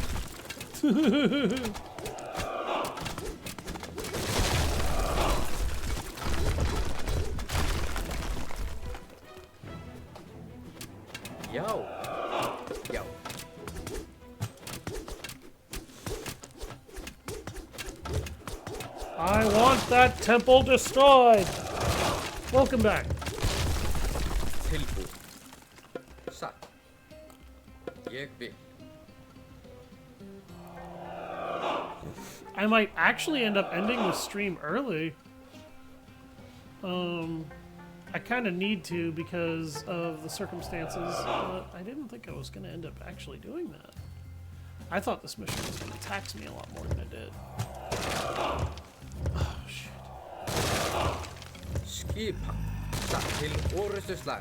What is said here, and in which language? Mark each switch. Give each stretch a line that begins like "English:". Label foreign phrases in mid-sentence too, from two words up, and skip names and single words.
Icelandic: Já. Já.
English: I want that temple destroyed! Welcome back.
Icelandic: Tilbúin. Satt. Ég vil.
English: I might actually end up ending the stream early. I kind of need to because of the circumstances, but I didn't think I was going to end up actually doing that. I thought this mission was going to tax me a lot more than it did. Oh, shit.
Icelandic: Skipan. Satt til orrustuslag.